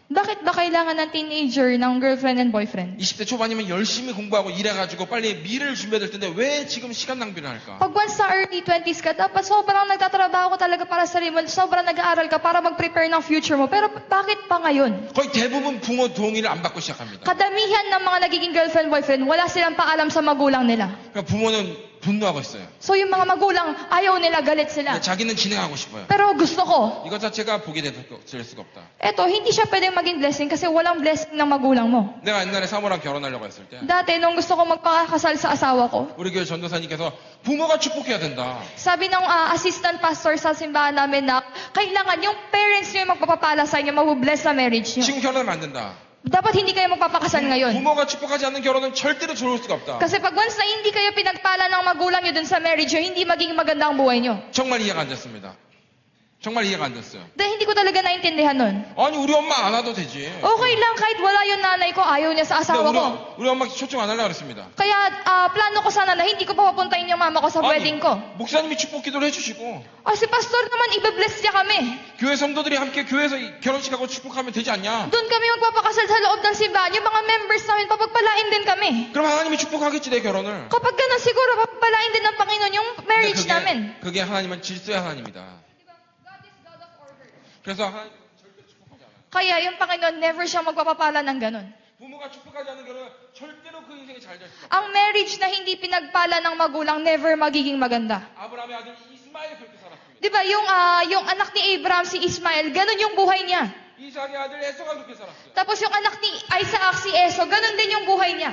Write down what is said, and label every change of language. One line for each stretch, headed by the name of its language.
Filipino: Bakit ba kailangan ng teenager ng
English: girlfriend and boyfriend?
Korean: 20대 초반이면 열심히 공부하고 일해가지고 빨리 미래를 준비해야 될 텐데 왜 지금 시간 낭비를 할까?
Filipino: Pag once sa early 20s ka, dapat sobrang nagtatrabaho ka talaga para sa sarili mo, sobrang nag-aaral ka para mag-prepare ng future mo. Pero bakit pa ngayon?
Korean: 거의 대부분 부모 동의를 안 받고 시작합니다.
Filipino: Kadamihan ng mga nagiging girlfriend-boyfriend, wala silang paalam sa magulang nila.
Korean: 그러니까 부모는 분노하고 있어요.
Filipino: So yung mga magulang, ayaw nila, galit sila.
Korean: 근데 자기는 진행하고 싶어요.
Filipino: Pero gusto ko.
Korean: 이것 자체가 복이 될 수가 없다.
Filipino: Eto, hindi siya pwedeng maging blessing kasi walang blessing ng magulang mo.
Korean: 내가 옛날에 사모랑 결혼하려고 했을 때
Filipino: Dati, nung gusto ko magpakasal sa asawa ko,
Korean: 우리 교회 전도사님께서 부모가 축복해야 된다.
Filipino: sabi ng assistant pastor sa simbahan namin na kailangan yung parents nyo yung magpapapala sa inyo, mabubless sa marriage nyo.
Korean: 지금 결혼하면 안 된다.
Filipino: Dapat hindi kayo magpapakasal ngayon.
Korean: 부모가 축복하지 않는 결혼은 절대로 좋을 수가 없다.
Filipino: Kasi pag once na hindi kayo pinagpala ng magulang nyo dun sa marriage nyo, hindi magiging maganda ang buhay nyo.
Korean: 정말 이해가 안 됐습니다. 정말 이해가 안 됐어요.
Filipino: Dahil hindi ko talaga naintindihan nun.
Korean: 아니 우리 엄마 안 와도 되지.
Filipino: Okay lang kahit wala yung nanay ko, ayaw niya sa asawa
Korean: 근데
Filipino: ko.
Korean: 우리 엄마 초청 안 하려고 그랬습니다.
Filipino: Kaya plano ko sana na hindi ko papapuntahin yung mama ko sa wedding ko.
Korean: 목사님이 축복 기도를 해주시고
Filipino: Si pastor naman, ibe-bless niya kami.
Korean: 교회 성도들이 함께 교회에서 결혼식하고 축복하면 되지 않냐?
Filipino: Doon kami magpapakasal sa loob ng simbahan. Yung mga members namin, papagpalain din kami.
Korean: 그럼 하나님이 축복하겠지 내 결혼을.
Filipino: Kapag ganun, siguro papagpalain din ng Panginoon yung
Korean: 근데
Filipino: marriage namin.
Korean: 그게 하나님은 질서의 하나님이다. 그래서 하나님 절대 축복하지 않아요.
Filipino: Kaya yung Panginoon, never siya magpapapala ng ganun.
Korean: 부모가 축복하지 않는 결혼은 절대로 그 인생이 잘 될 수 없어요.
Filipino: Ang marriage na hindi pinagpala ng magulang, never magiging maganda.
Korean: 아브라함의 아들 이스마엘 그렇게 살았습니다.
Filipino: Di ba, yung anak ni Abraham, si Ismael, ganun yung buhay niya.
Korean: 이삭의 아들 에서가 그렇게 살았어요.
Filipino: Tapos yung anak ni Isaac, si Eso, ganun din yung buhay niya.